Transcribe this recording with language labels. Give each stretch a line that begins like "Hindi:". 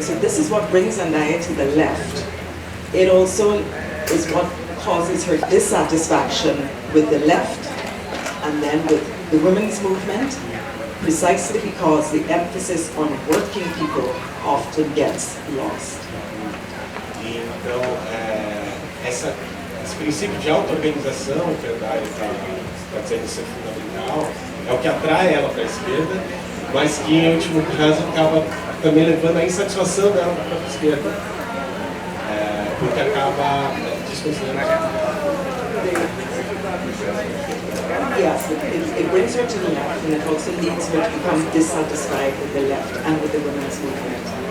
English: So this is what brings Andaya to the left. It also is what causes her dissatisfaction with the left and then with the women's movement, precisely because the emphasis on working people often gets lost.
Portuguese: Então, esse princípio de auto-organização que a Andaya está dizendo ser fundamental é o que atrai ela para a esquerda, mas que em último caso acaba também levando à insatisfação dela para a esquerda, porque acaba desconsiderando.
English: Yes, it brings her to the left, and it also leads her to become dissatisfied with the left and with the women's movement.